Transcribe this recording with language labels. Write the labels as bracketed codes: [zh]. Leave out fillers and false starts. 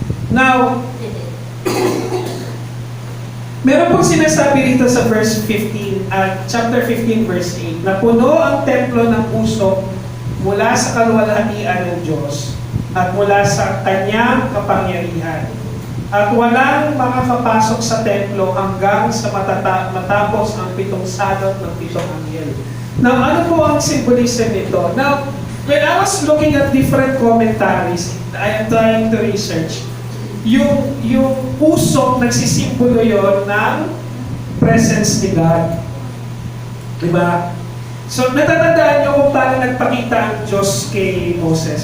[tl] Now, meron pong sinasabi dito sa verse 15, chapter 15, verse 8, na puno ang templo ng puso mula sa kaluwalhatian ng Diyos at mula sa kanyang kapangyarihan. At walang makakapasok sa templo hanggang sa matapos ang 7 salot ng 7 anghel. Now, ano po ang symbolism nito? [en] Now, when I was looking at different commentaries, I am trying to research, [tl] yung puso, nagsisimbolo yon ng presence ni God. Diba? So, natatandaan nyo kung paano nagpakita ang Diyos kay Moses.